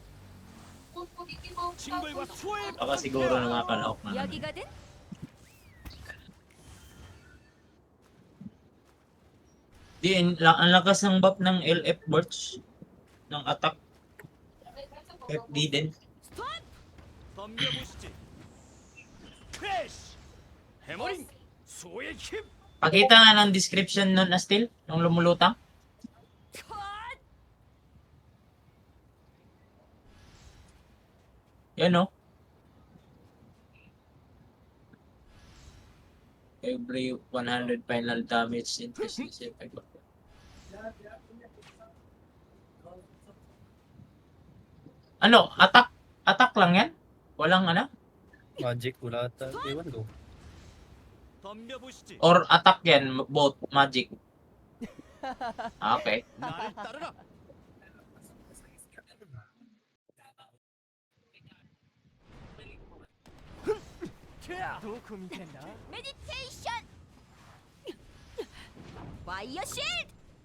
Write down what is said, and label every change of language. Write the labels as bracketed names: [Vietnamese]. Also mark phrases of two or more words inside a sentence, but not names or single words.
[Korean] 친구와 수호의 [Filipino] Baka siguro nakakalaok na. [Korean] 여기거든. [Filipino] Di, ang lakas ng buff ng LF Burst. Ng attack. FD din. [Korean] 덤벼보시지 크래쉬 해머링 수호의 힘 [Filipino] Pakita nga ng description nun, Astil, nung lumulutang. Yan o. [English] Every 100 final damage increase this effect. [Filipino] Ano? Attack? Attack lang yan? Walang ano? Magic, wala ata. Ewan ko. [Korean] 덤벼보시지 [Filipino] Or attack yan, [English] both magic? Okay. [Korean] 나를 따르라 도움이 된다 메디테이션. 와이어 실드.